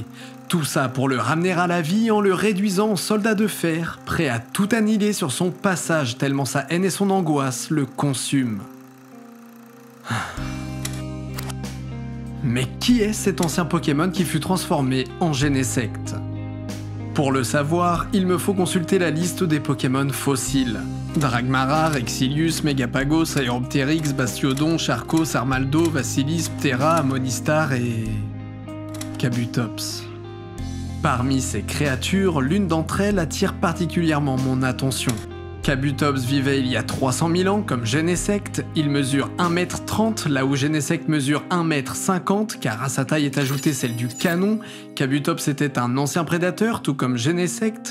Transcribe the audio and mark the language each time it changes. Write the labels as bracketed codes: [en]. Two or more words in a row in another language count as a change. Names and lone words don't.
[fr] Tout ça pour le ramener à la vie en le réduisant en soldat de fer, prêt à tout annihiler sur son passage tellement sa haine et son angoisse le consument. Mais qui est cet ancien Pokémon qui fut transformé en Genesect ? Pour le savoir, il me faut consulter la liste des Pokémon fossiles. Dragmara, Rexilius, Megapagos, Aeropteryx, Bastiodon, Charcos, Armaldo, Vassilis, Ptera, Amonistar et... Kabutops. Parmi ces créatures, l'une d'entre elles attire particulièrement mon attention. Kabutops vivait il y a 300 000 ans comme Genesect, il mesure 1,30 m là où Genesect mesure 1,50 m car à sa taille est ajoutée celle du canon. Kabutops était un ancien prédateur tout comme Genesect.